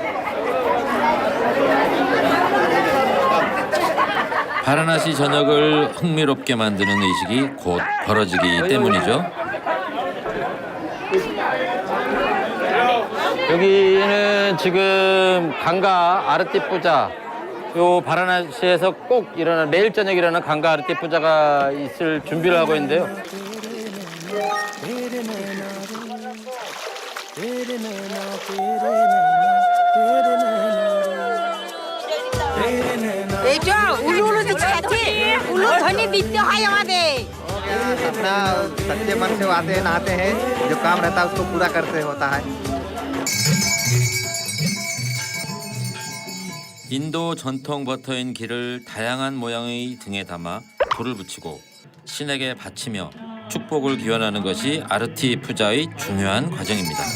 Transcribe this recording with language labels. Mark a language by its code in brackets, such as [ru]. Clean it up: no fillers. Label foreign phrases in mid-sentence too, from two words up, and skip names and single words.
[ko] 바라나시 저녁을 흥미롭게 만드는 의식이 곧 벌어지기 때문이죠. 여기는 지금 강가 아르티 뿌자, 요 바라나시에서 꼭 일어나는, 매일 저녁 일어나는 강가 아르티 뿌자가 있을 준비를 하고 있는데요. [bn] এইটা উলু উলু দিচ্ছে আছে উলু ধ্বনি দিতে হয় আমাদের [hi] अपना सच्चे मन से आते हैं नहाते हैं जो काम रहता है उसको पूरा करते होता है [ko] 인도 전통 버터인 기를 다양한 모양의 등에 담아 불을 붙이고 신에게 바치며 축복을 기원하는 것이 아르티 푸자의 중요한 과정입니다.